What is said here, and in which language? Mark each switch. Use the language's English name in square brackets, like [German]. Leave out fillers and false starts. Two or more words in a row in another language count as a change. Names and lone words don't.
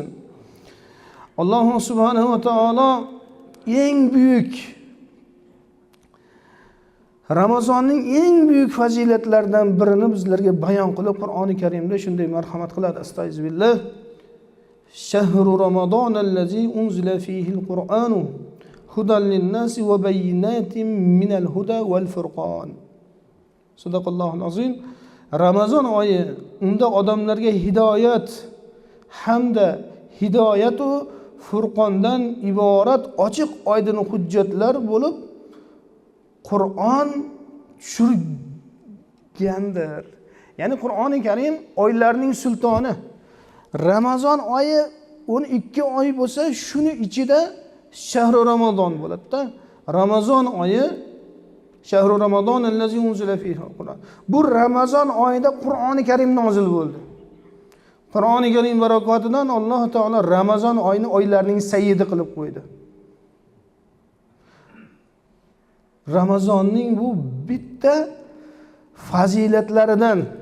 [Uzbek] Alloh [Arabic] سبحانه وتعالى [Uzbek] eng buyuk Ramazonning eng buyuk fazilatlaridan birini bizlarga bayon qilib Qur'oni Karimda shunday marhamat qiladi. [Arabic] أستغفر الله. شهر رمضان الذي أنزل فيه القرآن هدى للناس وبينات من الهدى والفرقان. صدق الله العظيم. [Uzbek] Ramazon oyi unda odamlarga hidoyat hamda hidoyatu furqondan iborat ochiq oydin hujjatlar bo'lib Qur'on tushirgandir. Ya'ni Qur'oni Karim oylarning sultoni. Ramazon oyi 12 oy bo'lsa, shuni ichida [Arabic] شهر رمضان [Uzbek] bo'ladi-da. Ramazon oyi [Arabic] شهر رمضان الذي أنزل فيه القرآن. [Uzbek] Bu Ramazon oyida Qur'oni Karim nozil bo'ldi. Qur'oni Karim barakatidan Alloh taolo Ramazon oyini oylarning sayyidi qilib qo'ydi. Ramazonning bu bitta fazilatlaridan.